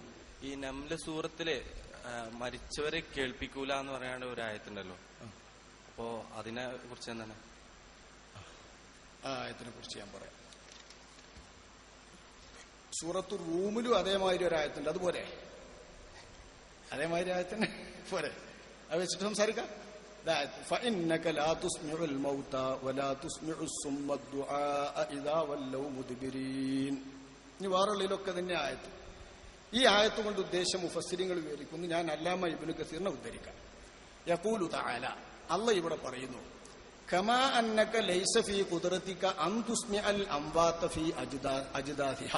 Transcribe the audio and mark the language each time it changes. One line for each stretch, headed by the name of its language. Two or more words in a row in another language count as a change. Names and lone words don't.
Malayalam: ഈ നംല സൂറത്തില് മരിച്ചവരെ കേൾപ്പിക്കൂല എന്ന് പറയാണ്ട് ഒരു ആയത്തുണ്ടല്ലോ, അപ്പോ അതിനെ കുറിച്ച് എന്താണ്? ആ ആയത്തിനെ കുറിച്ച് ഞാൻ പറയാം. സൂറത്തു റൂമിലും അതേമാതിരി ഒരു ആയത്തുണ്ട്. അതുപോലെ അതേമാതിരി ആയത്തിന് പോരെ, അത് വെച്ചിട്ട് സംസാരിക്കാം.
Arabic: فإنك لا تسمع الموتى ولا تسمع الصم الدعاء إذا ولوا مدبرين.
Malayalam: ഇനി വേറുള്ളിലൊക്കെ തന്നെ ആയത്ത്. ഈ ആയത്ത് കൊണ്ട് ഉദ്ദേശം മുഫസ്സിരിങ്ങൾ വിവരിക്കുന്നു. ഞാൻ അല്ലാമ ഇബ്നു കസീറിനെ ഉദ്ധരിക്കാം.
Arabic: يقول تعالى,
Malayalam: അല്ലാഹ് ഇവിടെ പറയുന്നു,
Arabic: كما أنك ليس في قدرتك أن تسمع الأموات في أجداثها.